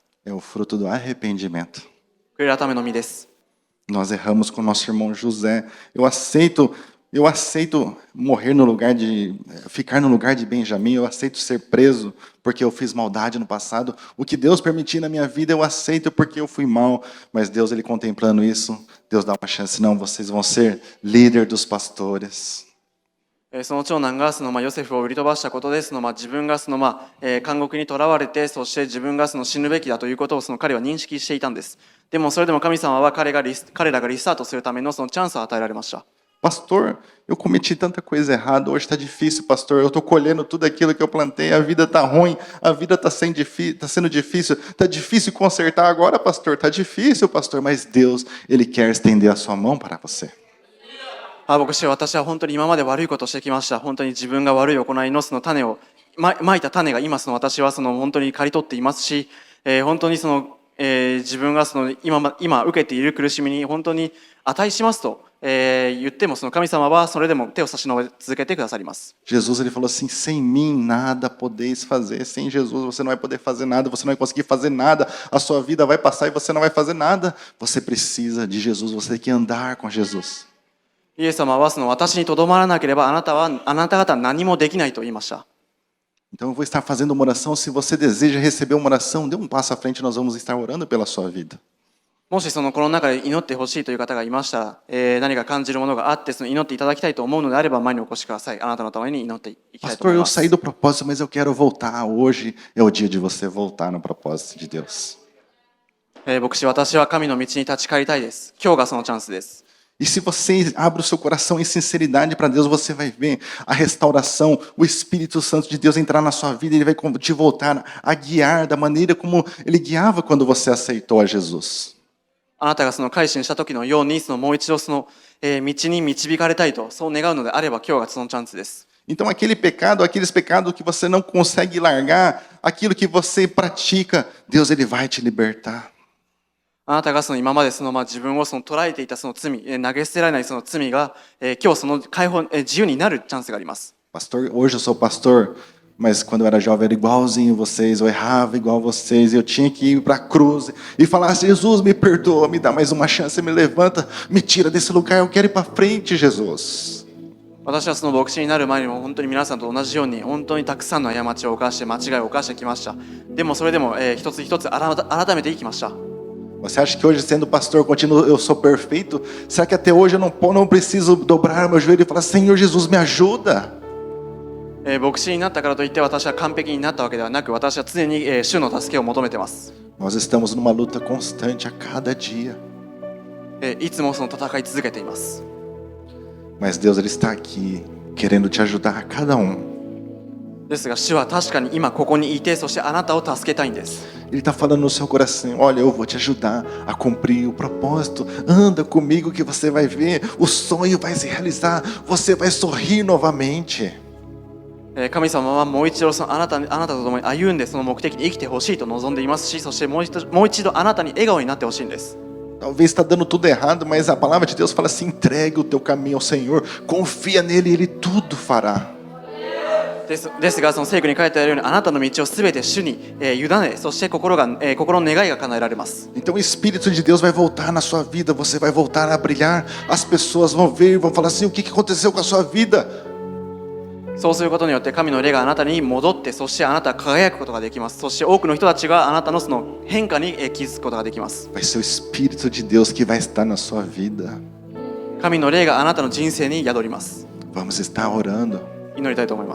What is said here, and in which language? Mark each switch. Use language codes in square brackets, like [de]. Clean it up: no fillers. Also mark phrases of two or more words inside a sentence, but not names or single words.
[pt] É o fruto do arrependimento. [ja] 悔い改めの実です。 [pt] Nós erramos com nosso irmão José. Eu aceito morrer no lugar ficar no lugar de Benjamim. Eu aceito ser preso porque eu fiz maldade no passado. O que Deus permitiu na minha vida eu aceito porque eu fui mal. Mas Deus ele contemplando isso, Deus dá uma chance. Não, vocês vão ser líder dos pastores. [ja] その長男がヨセフを売り飛ばしたことで自分が監獄にとらわれてそして自分が死ぬべきだということを彼は認識していたんです。でもそれでも神様は彼らがリスタートするためのチャンスを与えられました。 [pt] Pastor, eu cometi tanta coisa errada, hoje está difícil, pastor, eu estou colhendo tudo aquilo que eu plantei, a vida está ruim, a vida está sendo difícil, está difícil consertar agora, pastor, está difícil, pastor, mas Deus, Ele quer estender a sua mão para você. [ja] 牧師は私は本当に今まで悪いことをしてきました。本当に自分が悪い行いの種をまいた種が今私は本当に刈り取っていますし、本当に自分が今受けている苦しみに本当に値しますと言っても神様はそれでも手を差し伸べ続けてくださります。 [pt] Jesus ele falou assim: sem mim nada podeis fazer. Sem Jesus você não vai poder fazer nada, você não vai conseguir fazer nada. A sua vida vai passar e você não vai fazer nada. Você precisa de Jesus, você tem que andar com Jesus. [ja] イエス様は私にとどまらなければあなた方は何もできないと言いました。 [pt] Então eu vou estar fazendo uma oração. Se você deseja receber uma oração, dê um passo à frente, nós vamos estar orando pela sua vida. [ja] もしこの中で祈ってほしいという方がいましたら、何か感じるものがあって祈っていただきたいと思うのであれば前にお越しください。あなたのために祈っていきたいと思 [pt] Pastor, [ja] い [pt] eu [ja] ます。 [pt] saí do propósito, mas eu quero voltar. Hoje é o dia de você voltar no propósito de Deus. [ja] 牧師、私は神の道に立ち返りたいです。今日がそのチャンスです。 [pt] E se você abre o seu coração em sinceridade para Deus, você vai ver a restauração, o Espírito Santo de Deus entrar na sua vida, Ele vai te voltar a guiar da maneira como Ele guiava quando você aceitou a Jesus. [ja] あなたが改心した時のようにもう一度道に導かれたいとそう願うのであれば今日がそのチャンスです。 [pt] Então aqueles pecados que você não consegue largar, aquilo que você pratica, Deus Ele vai te libertar. [ja] あなたが今まで自分を捉えていた罪、投げ捨てられない罪が、今日解放、自由になるチャンスがあります。 [pt] Pastor, hoje eu sou pastor, mas quando eu era jovem eu era igualzinho vocês, eu errava igual vocês, eu tinha que ir para a cruz e falar: Jesus, me perdoa, me dá mais uma chance, me levanta, me tira desse lugar, eu quero ir para frente, Jesus. [ja] 私は牧師になる前にも本当に皆さんと同じように本当にたくさんの過ちを犯して間違いを犯してきました。でもそれでも、一つ一つ改めていきました。 [pt] Você acha que hoje, sendo pastor, eu sou perfeito? Será que até hoje eu não preciso dobrar meu joelho e falar: Senhor Jesus, me ajuda? [ja] 牧師になったからといって私は完璧になったわけではなく、私は常に、主の助けを求めています。 [pt] Nós estamos numa luta constante a cada dia. [ja] いつも戦い続けています。 [pt] Mas Deus Ele está aqui querendo te ajudar a cada um. [ja] ですが主は確かに今ここにいて、そしてあなたを助けたいんです。 [pt] Ele está falando no seu coração: olha, eu vou te ajudar a cumprir o propósito. Anda comigo que você vai ver, o sonho vai se realizar, você vai sorrir novamente. [ja] 神様はもう一度あなたと共に歩んでその目的に生きてほしいと望んでいますし、そしてもう一度あなたに笑顔になってほしいんです。 [pt] Talvez está dando tudo errado, mas a palavra de Deus fala assim: entregue o teu caminho ao Senhor, confia nele e Ele tudo fará. [ja] ですが、その聖句に書いてあるように、あなたの道をすべて主に委ね、そして心の願いが叶えられます。 [pt] Então o Espírito de Deus vai voltar na sua vida, você vai voltar a brilhar, as pessoas vão ver e vão falar assim: o que aconteceu com a sua vida? [ja] そうすることによって神の霊があなたに戻って、そしてあなたは輝くことができます。そして多くの人たちがあなたのその変化に気づくことができます。 [pt] Vai ser o Espírito de Deus que vai estar na sua vida. [ja] 神の霊があなたの人生に宿ります。 [pt] Vamos estar orando. [ja] 祈りたいと思います。